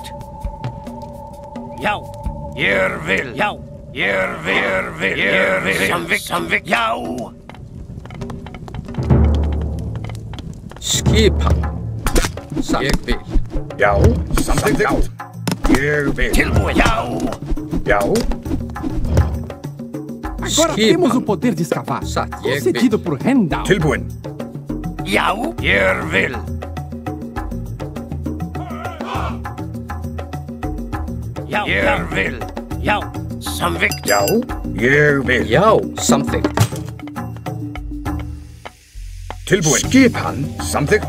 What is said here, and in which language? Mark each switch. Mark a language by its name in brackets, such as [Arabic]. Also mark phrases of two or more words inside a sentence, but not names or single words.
[Icelandic] Já. Ég vil. Já. Ég vil. Samvikt. Já. Skipan. Satt. Ég vil. Já. Samþykkt. Já. Ég vil. Tilbúinn. Já. Já. [Portuguese] Agora temos o poder de escavar. [Icelandic] Satt. [Portuguese] Concedido por Rendal. [Icelandic] Tilbúinn. Já. Ég vil. Já. Ég vil. Já. Samvikt. Já. Ég vil. Já. Samþykkt. Tilbúinn. Skipan. Samþykkt.